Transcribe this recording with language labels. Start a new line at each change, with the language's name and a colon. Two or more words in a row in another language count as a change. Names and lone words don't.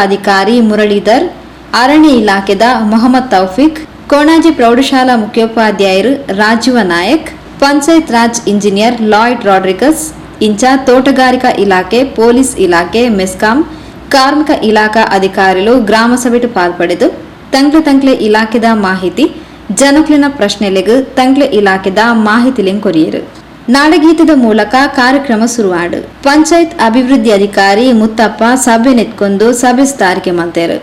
Tulu: ಅಧಿಕಾರಿ ಮುರಳೀಧರ್, ಅರಣ್ಯ ಇಲಾಖೆದ ಮೊಹಮ್ಮದ್ ತೌಫಿಕ್, ಕೊಣಾಜಿ ಪ್ರೌಢಶಾಲಾ ಮುಖ್ಯೋಪಾಧ್ಯಾಯರು ರಾಜೀವ ನಾಯಕ್, ಪಂಚಾಯತ್ ರಾಜ್ ಇಂಜಿನಿಯರ್ ಲಾಯ್ಡ್ ರಾಡ್ರಿಗಸ್, ಇಂಚ ತೋಟಗಾರಿಕಾ ಇಲಾಖೆ, ಪೊಲೀಸ್ ಇಲಾಖೆ, ಮೆಸ್ಕಾಂ, ಕಾರ್ಮಿಕ ಇಲಾಖಾ ಅಧಿಕಾರಿಗಳು ಗ್ರಾಮ ಸಭೆಟು ಪಾಲ್ಪಡೆದು ತಂಕ್ಲೆ ಇಲಾಖೆದ ಮಾಹಿತಿ ಜನಕ್ಲಿನ ಪ್ರಶ್ನೆಲೆಗೂ ತಂಕ್ಲೆ ಇಲಾಖೆದ ಮಾಹಿತಿಲೆಂಗ್ ಕೊರಿಯರು. ನಾಡಗೀತದ ಮೂಲಕ ಕಾರ್ಯಕ್ರಮ ಶುರುವಾಡು. ಪಂಚಾಯತ್ ಅಭಿವೃದ್ಧಿ ಅಧಿಕಾರಿ ಮುತ್ತಪ್ಪ ಸಭೆ ನೆತ್ಕೊಂಡು ಸಭೆ ಸುಧಾರಿಕೆ ಮಾಡ್ತಾರೆ.